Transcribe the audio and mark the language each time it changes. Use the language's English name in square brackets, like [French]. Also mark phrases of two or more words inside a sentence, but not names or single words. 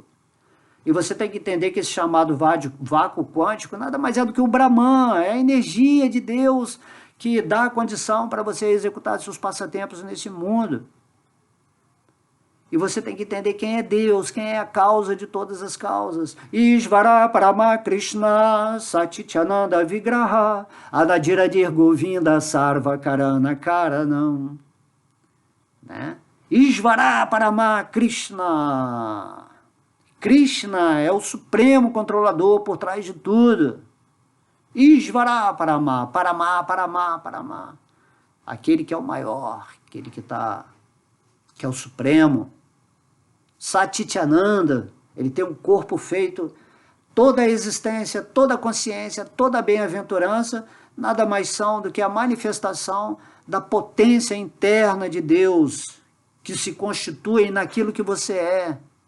[Portuguese] E você tem que entender que esse chamado vácuo quântico nada mais é do que o Brahman, é a energia de Deus que dá a condição para você executar seus passatempos nesse mundo. E você tem que entender quem é Deus, quem é a causa de todas as causas. [Sanskrit] ईश्वर परम कृष्ण सच्चिदानन्द विग्रह अदादिरादिर् गोविन्द सर्व कारण कारणम्. [Portuguese] Né? [Sanskrit] ईश्वर परम कृष्ण. [Portuguese] Krishna é o supremo controlador por trás de tudo. [Sanskrit] ईश्वर परम, परम, परम, परम. [Portuguese] Aquele que é o maior, aquele que é o supremo. Satchitananda, ele tem um corpo feito, toda a existência, toda a consciência, toda a bem-aventurança, nada mais são do que a manifestação da potência interna de Deus, que se constitui naquilo que você é.